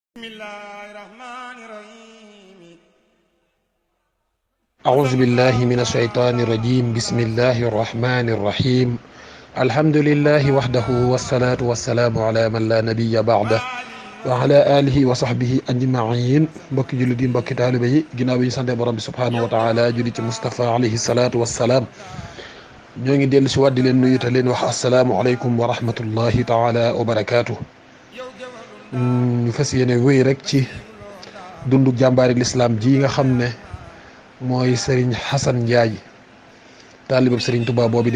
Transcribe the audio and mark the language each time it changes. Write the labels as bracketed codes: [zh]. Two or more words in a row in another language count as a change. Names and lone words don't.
[ar] أعوذ بالله من الشيطان الرجيم بسم الله الرحمن الرحيم الحمد لله وحده والصلاة والسلام على من لا نبي بعده وعلى آله وصحبه أجمعين [wo] mbokki jullit yi mbokki taalibe yi ginnaaw bi ñu sante borom bi [ar] سبحانه وتعالى [wo] julli ci Mustafa [ar] عليه الصلاة والسلام [wo] ñoo ngi dellu si waat di leen nuyu te leen wax [ar] السلام عليكم ورحمة الله تعالى وبركاته. [wo] ñu fas yéene wéy rek ci dundu jàmbaari lislaam ji nga xam ne mooy Serigne Xasan Njaay taalibab Serigne Touba boobu di